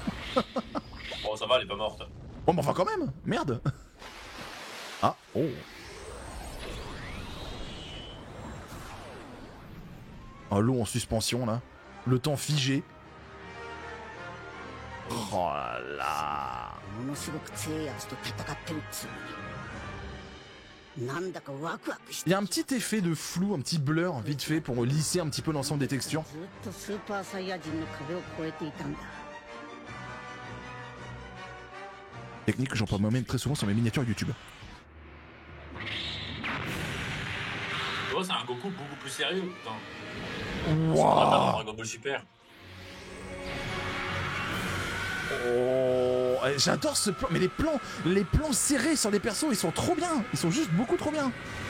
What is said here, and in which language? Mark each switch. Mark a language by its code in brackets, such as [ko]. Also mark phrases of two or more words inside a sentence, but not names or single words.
[fr] Bon, ça va, elle est pas morte. Bon, mais enfin, quand même, merde. Ah, oh. Oh, l'eau en suspension là. Le temps figé. Oh là. [ja] ものすごく強いやつと戦ってるっつうのになんだかワクワクして [fr] Il y a un petit effet de flou, un petit blur vite fait pour lisser un petit peu l'ensemble des textures. [ja] ずっとスーパーサイヤ人の壁を越えていたんだ [fr] Technique que j'emploie moi-même très souvent sur mes miniatures YouTube. Oh, c'est un Goku beaucoup plus sérieux, putain. Wow. Dragon Ball Super. Oh, j'adore ce plan, mais les plans serrés sur les persos, ils sont trop bien, ils sont juste beaucoup trop bien.